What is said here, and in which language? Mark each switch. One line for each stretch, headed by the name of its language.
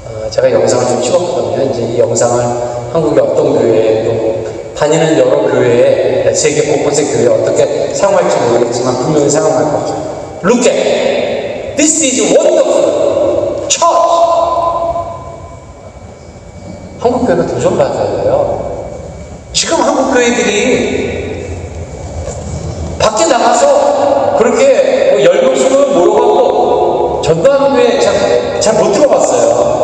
Korean: 제가 영상을 좀 찍었거든요. 이제 이 영상을 한국의 어떤 교회에 또 다니는 여러 교회에 세계 곳곳의 교회에 어떻게 사용할지 모르겠지만 분명히 사용할 것 같아요.
English: Look at this is wonderful church.
Korean: 한국 교회가 도전받아야 돼요. 지금 한국 교회들이 밖에 나가서 그렇게 10명, 20명 모여갖고 전도하는 교회 잘 못 들어봤어요.